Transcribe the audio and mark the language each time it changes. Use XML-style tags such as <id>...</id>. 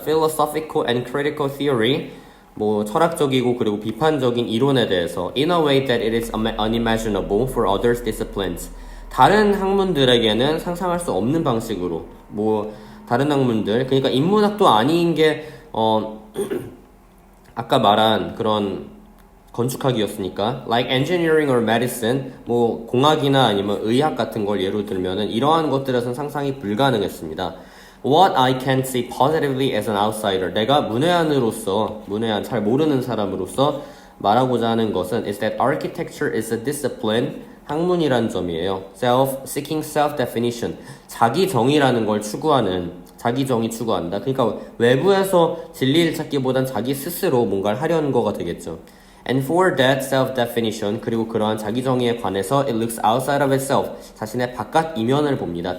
<en>philosophical and critical theory,</en> <ko>뭐 철학적이고 그리고 비판적인 이론에 대해서</ko> <en>in a way that it is unimaginable for other disciplines,</en> <ko>다른 학문들에게는 상상할 수 없는 방식으로, 뭐 다른 학문들, 그러니까 인문학도 아닌 게 아까 말한 그런 건축학이었으니까</ko> <en>like engineering or medicine,</en> <ko>뭐 공학이나 아니면 의학 같은 걸 예로 들면은 이러한 것들에서는 상상이 불가능했습니다.</ko> <en>What I can say positively as an outsider,</en> <ko>내가 문외한으로서, 잘 모르는 사람으로서 말하고자 하는 것은</ko> <en>is that architecture is a discipline,</en> <ko>학문이란 점이에요.</ko> <en>seeking self-definition,</en> <ko>자기 정의라는 걸 추구하는, 자기 정의 추구한다. 그러니까 외부에서 진리를 찾기보단 자기 스스로 뭔가를 하려는 거가 되겠죠.</ko> <en>And for that self-definition,</en> <ko>그리고 그러한 자기 정의에 관해서</ko> <en>it looks outside of itself,</en> <ko>자신의 바깥 이면을 봅니다.</ko>